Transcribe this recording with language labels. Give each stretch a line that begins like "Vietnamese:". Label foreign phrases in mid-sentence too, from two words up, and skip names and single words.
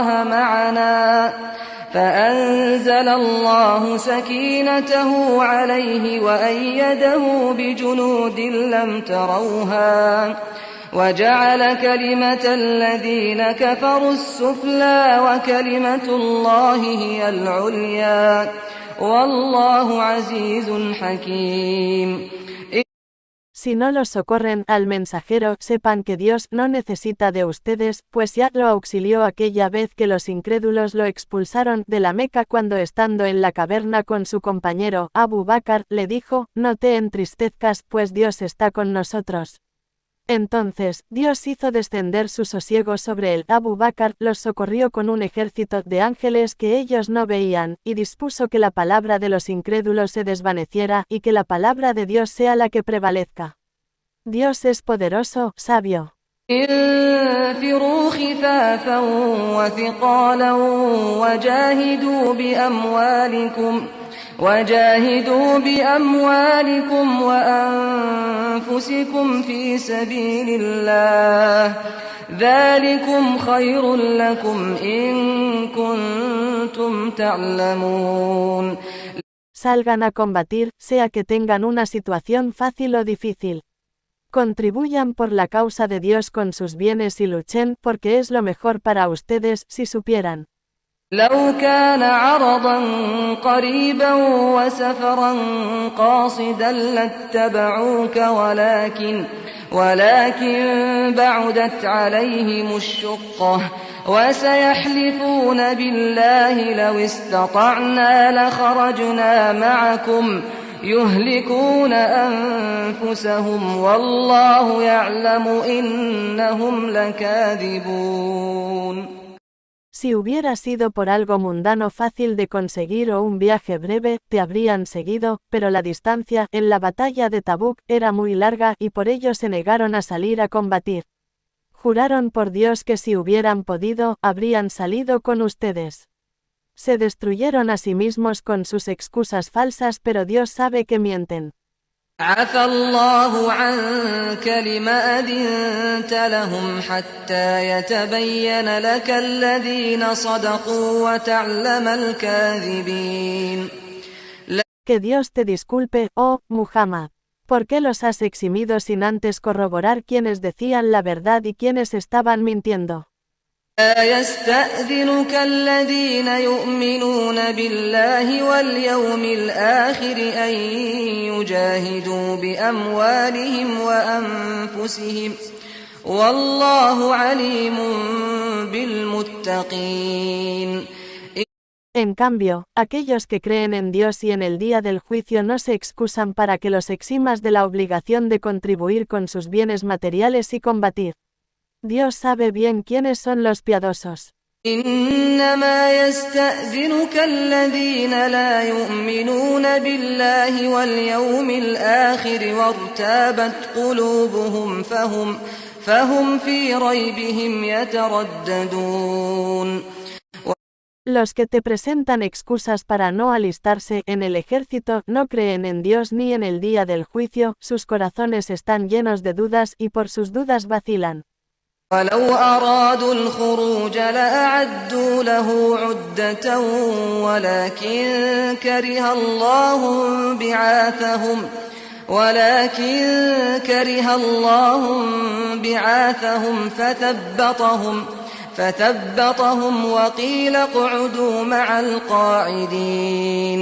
Arabic: معنا فأنزل الله سكينته عليه وأيده بجنود لم تروها وجعل كلمة الذين كفروا السفلى وكلمة الله هي العليا والله عزيز حكيم.
Spanish: Si no los socorren al mensajero, sepan que Dios no necesita de ustedes, pues ya lo auxilió aquella vez que los incrédulos lo expulsaron de la Meca cuando estando en la caverna con su compañero, Abu Bakr, le dijo, no te entristezcas, pues Dios está con nosotros. Entonces, Dios hizo descender su sosiego sobre él. Abu Bakr los socorrió con un ejército de ángeles que ellos no veían, y dispuso que la palabra de los incrédulos se desvaneciera, y que la palabra de Dios sea la que prevalezca. Dios es poderoso, sabio.
Arabic: انفروا خفافا وثقالا وجاهدوا بأموالكم وأنفسكم في سبيل الله ذلكم خير لكم إن كنتم تعلمون.
Spanish: Salgan a combatir, sea que tengan una situación fácil o difícil. Contribuyan por la causa de Dios con sus bienes y luchen, porque es lo mejor para ustedes, si supieran.
Arabic: لو كان عرضا قريبا وسفرا قاصدا لاتبعوك ولكن بعدت عليهم الشقة وسيحلفون بالله لو استطعنا لخرجنا معكم يهلكون أنفسهم والله يعلم إنهم لكاذبون.
Spanish: Si hubiera sido por algo mundano fácil de conseguir o un viaje breve, te habrían seguido, pero la distancia, en la batalla de Tabuk, era muy larga y por ello se negaron a salir a combatir. Juraron por Dios que si hubieran podido, habrían salido con ustedes. Se destruyeron a sí mismos con sus excusas falsas, pero Dios sabe que mienten.
Arabic: عفى الله عنك لما أذنت لهم حتى يتبين لك الذين صدقوا وتعلم الكاذبين.
Spanish: Que Dios te disculpe, oh Muhammad. ¿Por qué los has eximido sin antes corroborar quiénes decían la verdad y quiénes estaban mintiendo?
Arabic: لا يستأذنك الذين يؤمنون بالله واليوم الآخر أن يجاهدوا بأموالهم وأنفسهم والله عليم بالمتقين.
Spanish: En cambio, aquellos que creen en Dios y en el día del juicio no se excusan para que los eximas de la obligación de contribuir con sus bienes materiales y combatir. Dios sabe bien quiénes son los piadosos.
Arabic: إنما يستأذنك الذين لا يؤمنون بالله واليوم الآخر وارتابت قلوبهم فهم في ريبهم يترددون.
Spanish: Los que te presentan excusas para no alistarse en el ejército no creen en Dios ni en el día del juicio, sus corazones están llenos de dudas y por sus dudas vacilan.
Arabic: ولو أرادوا الخروج لأعدوا له عدة ولكن كره الله بعاثهم فثبطهم وقيل اقعدوا مع القاعدين.